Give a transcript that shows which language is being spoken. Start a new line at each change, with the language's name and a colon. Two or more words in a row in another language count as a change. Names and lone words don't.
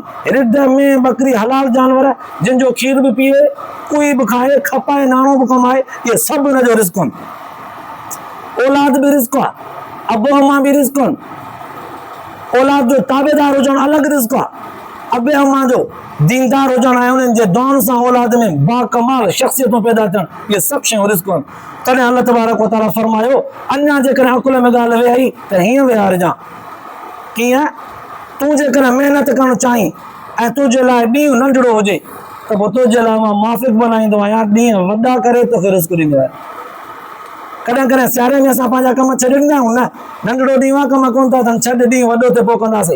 Sindhi: रिढ में बकरी हलाल जानवर जिन जो खीर बि पीए कुई बि खाए खपाए नाणो बि कमाए इहे सभु उनजो रिस्क आहिनि। औलाद बि रिस्क आहे। अबो अम्मा बि रिस्क आहिनि। औलाद जो ताबेदार हुजणु अलॻि रिस्क आहे। अबे अम्मा जो दीनदार हुजणु ऐं उन्हनि जे दुआउनि सां औलाद में बाकमाल शख़्सियतूं पैदा थियणु इहे सभु शयूं रिस्क आहिनि। तॾहिं
Arabic: الله تبارك وتعالى
Sindhi: फरमायो अञा जेकॾहिं अकुल में ॻाल्हि वेहाई त हीअं विहारजांइ कीअं तूं जेकॾहिं महिनत करणु चाहीं ऐं तुंहिंजे लाइ ॾींहुं नंढड़ो हुजे त पोइ तुंहिंजे लाइ मां माफ़िक बनाईंदो आहियां ॾींहं वॾा करे तोखे रिस्क ॾींदो आहियां। कॾहिं कॾहिं सियारे में असां पंहिंजा कम छॾे ॾींदा आहियूं न नंढड़ो ॾींहुं आहे कम कोन था थियनि छॾ ॾींहुं वॾो थिए पोइ कंदासीं।